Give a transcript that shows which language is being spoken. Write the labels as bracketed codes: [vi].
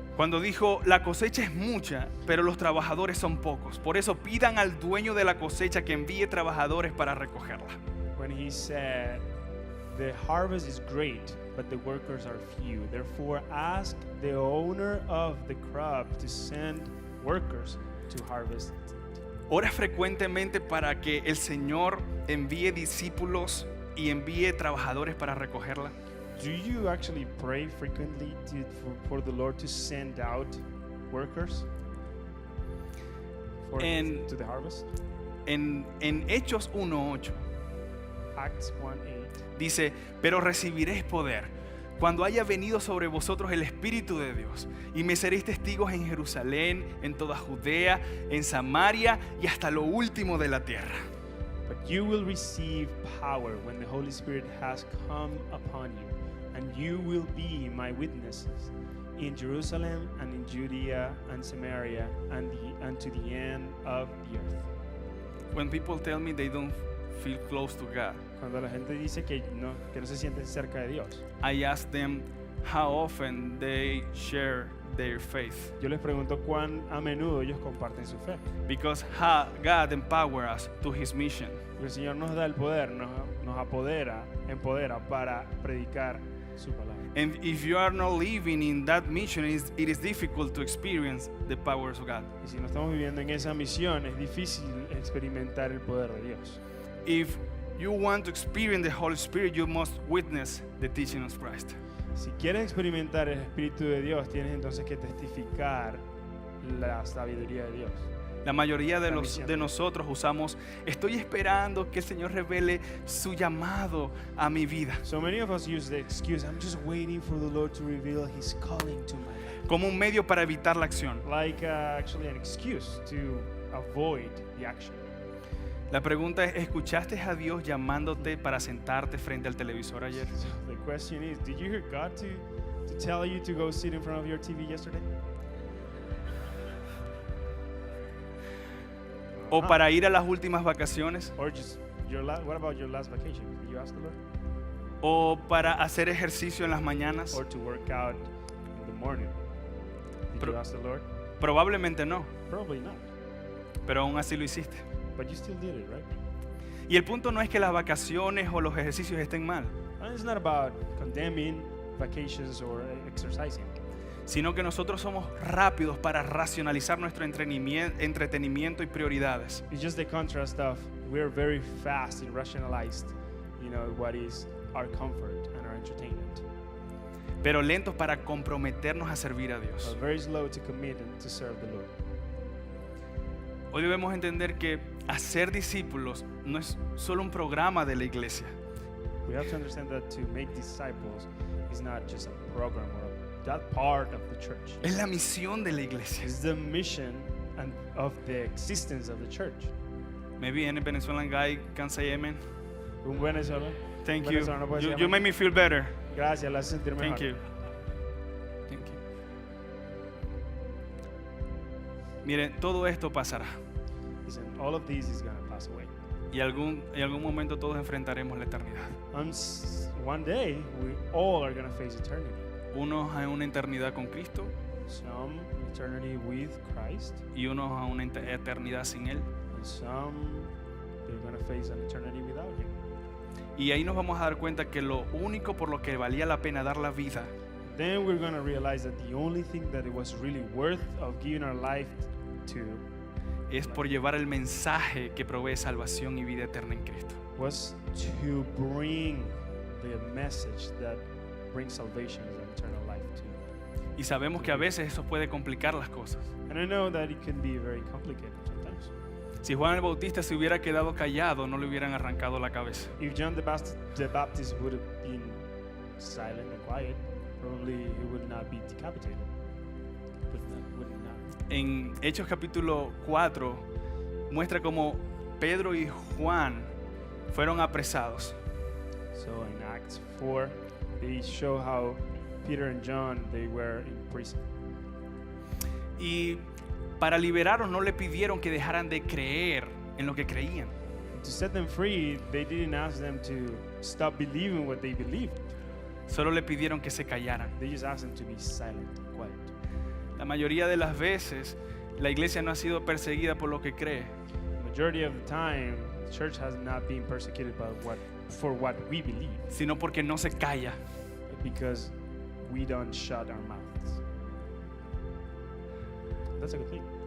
[es] Cuando dijo, la cosecha es mucha, pero los trabajadores son pocos. Por eso pidan al dueño de la cosecha que envíe trabajadores para recogerla. [en] When he said, the harvest is great, but the workers are few. Therefore, ask the owner of the crop to send workers to harvest. [es] Ora frecuentemente para que el Señor envíe discípulos y envíe trabajadores para recogerla. [en] Do you actually pray frequently for the Lord to send out workers to the harvest? [es] En Hechos 1:8 [en] Acts 1:8. [es] dice, pero recibiréis poder cuando haya venido sobre vosotros el Espíritu de Dios, y me seréis testigos en Jerusalén, en toda Judea, en Samaria y hasta lo último de la tierra. [en] But you will receive power when the Holy Spirit has come upon you, and you will be my witnesses in Jerusalem and in Judea and Samaria and to the end of the earth. When people tell me they don't feel close to God, [es] Cuando la gente dice que no se sienten cerca de Dios, [en] I ask them how often they share their faith, [es] yo les pregunto cuán a menudo ellos comparten su fe. [en] because God empowers us to His mission. [es] Porque el Señor nos da el poder, nos empodera para predicar su palabra. [en] And if you are not living in that mission, it is difficult to experience the powers of God. [es] Y si no estamos viviendo en esa misión, es difícil experimentar el poder de Dios. [en] If you want to experience the Holy Spirit, you must witness the teaching of Christ. [es] Si quieres experimentar el Espíritu de Dios, tienes entonces que testificar la sabiduría de Dios. La mayoría La de misión. nosotros usamos, estoy esperando que el Señor revele su llamado a mi vida, [en] So many of us use the excuse, I'm just waiting for the Lord to reveal His calling to my life. [es] como un medio para evitar la acción. [en] Like actually an excuse to avoid the action. [es] La pregunta es, ¿escuchaste a Dios llamándote para sentarte frente al televisor ayer? [en] So the question is, did you hear God to tell you to go sit in front of your TV yesterday? [es] ¿O para ir a las últimas vacaciones? [en] Or just what about your last vacation? Did you ask the Lord? [es] ¿O para hacer ejercicio en las mañanas? [en] Or to work out in the morning? Did you ask the Lord? [es] Probablemente no, [en] Probably not. [es] pero aún así lo hiciste. [en] But you still did it, right? [es] Y el punto no es que las vacaciones o los ejercicios estén mal, [en] And it's not about condemning vacations or exercising. [es] sino que nosotros somos rápidos para racionalizar nuestro entretenimiento y prioridades. [en] It's just the contrast of we're very fast in rationalized, what is our comfort and our entertainment. [es] Pero lentos para comprometernos a servir a Dios. [en] But very slow to commit and to serve the Lord. [es] Hoy debemos entender que hacer discípulos no es solo un programa de la iglesia, [en] We have to understand that to make disciples is not just a program or that part of the church. [es] es la misión de la iglesia. [en] It's the mission and of the existence of the church. Maybe any Venezuelan guy can say amen. [es] Un Venezuela. [en] Thank you. [es] Venezolano puede decir [en] You [es] amén. [en] make me feel better. [es] Gracias, la hace sentir mejor. [en] Thank you. Thank you. [es] Miren, todo esto pasará. [en] Listen, all of this is going to pass away. [es] Y en algún momento todos enfrentaremos la eternidad. [en] One day, we all are going to face eternity. [es] Unos a una eternidad con Cristo [en] Some eternity with Christ, [es] y unos a una eternidad sin Él. [en] and some they're going to face an eternity without Him. [es] Y ahí nos vamos a dar cuenta que lo único por lo que valía la pena dar la vida [en] Then we're going to realize that the only thing that it was really worth of giving our life to [es] es por llevar el mensaje que provee salvación y vida eterna en Cristo. [en] was to bring the message that brings salvation and eternal life to. [es] Y sabemos que a veces eso puede complicar las cosas. [en] And I know that it can be very complicated sometimes. [es] Si Juan el Bautista se hubiera quedado callado, no le hubieran arrancado la cabeza. [en] If John the Baptist would have been silent and quiet, probably he would not be decapitated. Would not. [es] En Hechos capítulo 4 muestra cómo Pedro y Juan fueron apresados. [en] So in Acts 4, they show how Peter and John, they were in prison. [es] Y para liberarlos no le pidieron que dejaran de creer en lo que creían. [en] To set them free, they didn't ask them to stop believing what they believed. [es] Solo le pidieron que se callaran. [en] They just asked them to be silent and quiet. [es] La mayoría de las veces la iglesia no ha sido perseguida por lo que cree, [en] Majority of the time, the church has not been persecuted for what we believe, [es] sino porque no se calla. [en] because we don't shut our mouths. That's a good thing.